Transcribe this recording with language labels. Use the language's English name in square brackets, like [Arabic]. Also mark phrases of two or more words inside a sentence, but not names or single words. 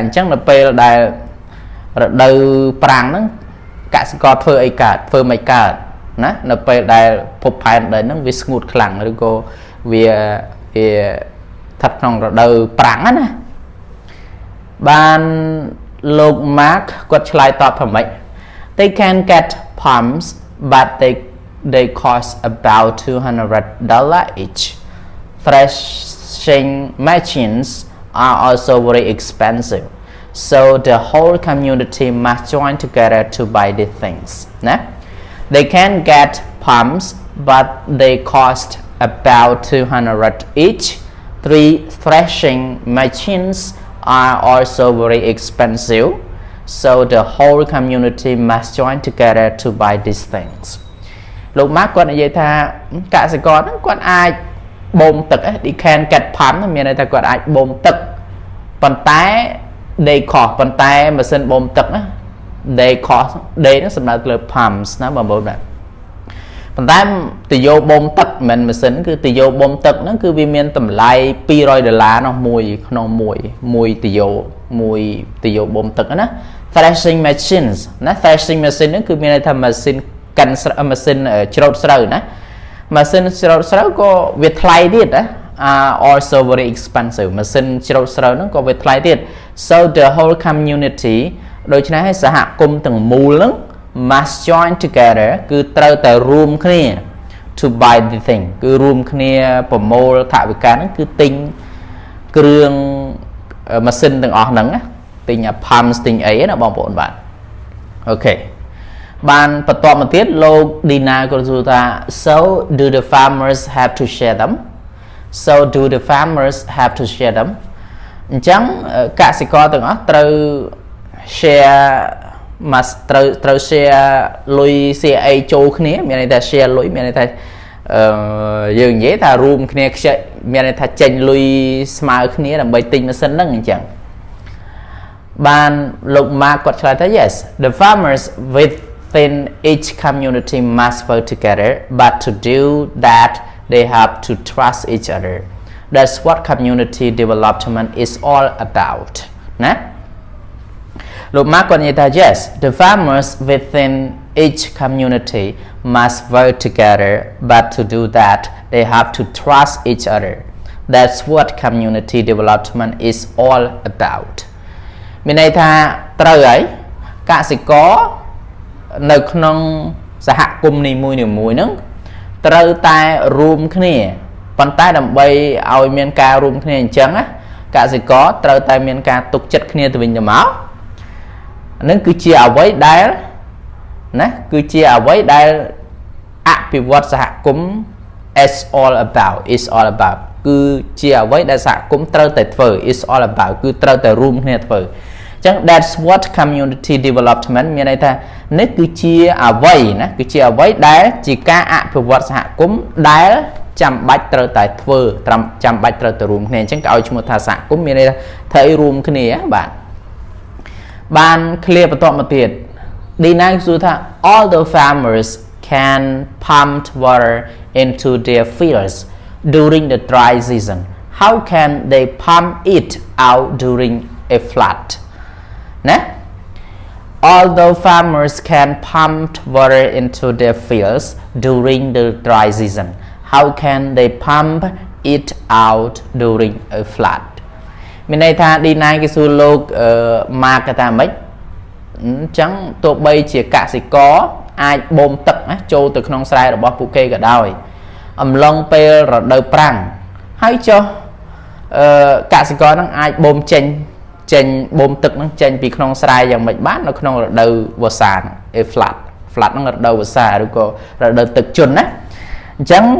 [Khmer] ញ្ចឹងនៅពេលដែលរដូវប្រាំងហ្នឹងកសិករធ្វើអីកើតធ្វើមិនកើតណានៅពេលដែលភពផែនដីហ្នឹងវាស្ងួតខ្លាំងឬក៏វាស្ថិតក្នុងរដូវប្រាំងណាបានលោកម៉ាក់គាត់ឆ្លើយតបថាម៉េច [English] they can get pumps but they cost about $200 each. Threshing machines are also very expensive. So the whole community must join together to buy these things. Nah? They can get pumps, but they cost about $200 each. 3 threshing machines are also very expensive. So the whole community must join together to buy these things. [Khmer] លោកម៉ាក់គាត់និយាយថាកសិករហ្នឹងគាត់អាចបូមទឹក [English] they can get pump [Khmer] មានន័យថាគាត់ អាចបូមទឹកប៉ុន្តែ [English] they cost [Khmer] ប៉ុន្តែម៉ាស៊ីនបូមទឹកណា [English] they cost they [Khmer] ហ្នឹងសំដៅទៅលើ pumps ណាបងប្អូនបាទប៉ុន្តែទយោបូមទឹកមិនម៉ាស៊ីនគឺទយោបូមទឹកហ្នឹងគឺវាមានតម្លៃ$200នោះមួយក្នុងមួយទយោបូមទឹកណា [English] threshing machines [Khmer] ណា [English] threshing machine [Khmer] ហ្នឹងគឺមានន័យថាម៉ាស៊ីនកាន់ម៉ាស៊ីនច្រូតស្រូវណាម៉ាស៊ីនច្រូតស្រូវក៏វាថ្លៃទៀតណា [English] are also very expensive [Khmer] ម៉ាស៊ីនច្រូតស្រូវហ្នឹងក៏វាថ្លៃទៀត [English] so the whole community [Khmer] ដូច្នេះហើយសហគមន៍ទាំងមូល ហ្នឹង [English] must join together [Khmer] គឺត្រូវតែរួមគ្នា [English] to buy the thing [Khmer] គឺរួមគ្នាប្រមូលថវិកាហ្នឹងគឺទិញគ្រឿងម៉ាស៊ីនទាំងអស់ហ្នឹងណាទិញ pumps ទិញអីណាបងប្អូនបាទអូខេបានបន្តមកទៀតលោក Dina ក៏សួរថា [English] so do the farmers have to share them so do the farmers have to share them [Khmer] អញ្ចឹងកសិករទាំងអស់ត្រូវ share មកត្រូវ share លុយ share អីចូលគ្នាមានន័យថា share លុយមានន័យថាយើងនិយាយថារួមគ្នាខ្ចីមានន័យថាចេញលុយស្មើគ្នាដើម្បីទិញម៉ាស៊ីនហ្នឹងអញ្ចឹងបានលោក Mark គាត់ឆ្លើយថា [English] yes the farmers within each community must work together but to do that they have to trust each other that's what community development is all about [Khmer] ណាលោក Mark គាត់និយាយថា [English] yes the farmers within each community must work together but to do that they have to trust each other that's what community development is all about [Khmer] មានន័យថាត្រូវហើយកសិករនៅក្នុងសហគមន៍ នីមួយៗហ្នឹងត្រូវតែរួមគ្នាប៉ុន្តែដើម្បីឲ្យមានការរួមគ្នាអញ្ចឹងណាកសិករត្រូវតែមានការទុកចិត្តគ្នាទៅវិញទៅមកហ្នឹងគឺជាអ្វីដែលណា គឺជាអ្វីដែលអភិវឌ្ឍសហគមន៍ [English] is all about [Khmer] គឺជាអ្វីដែលសហគមន៍ត្រូវតែធ្វើ [English] is all about [Khmer] គឺត្រូវតែ រួមគ្នាធ្វើអញ្ចឹង [English] that's what community development [Khmer] មានន័យថានេះគឺជាអ្វីណាគឺជាអ្វីដែលជាការ អភិវឌ្ឍសហគមន៍ដែលចាំបាច់ត្រូវតែធ្វើចាំបាច់ត្រូវតែរួមគ្នាអញ្ចឹងគេឲ្យឈ្មោះថាសហគមន៍មានន័យថាធ្វើឲ្យរួមគ្នាបាទបាន clear បន្តមកទៀត Dina សួរថា [English] all the farmers can pump water into their fields during the dry season how can they pump it out during a flood [Khmer] ណា [English] although farmers can pump water into their fields during the dry season how can they pump it out during a flood [Khmer] មានន័យថា Dina គេ សួរលោក Mark ថាម៉េចអញ្ចឹងទោះបីជាកសិករអាចបូមទឹកណាចូលទៅក្នុងស្រែរបស់ពួកគេក៏ដោយអំឡុងពេលរដូវប្រាំងហើយចុះកសិករនឹងអាចបូមចេញបូមទឹកនឹងចេញពីក្នុងស្រែយ៉ាងម៉េចបាននៅក្នុងរដូវវស្សាហ្នឹង flood ហ្នឹងរដូវវស្សាឬក៏រដូវទឹកជន់ណាអញ្ចឹង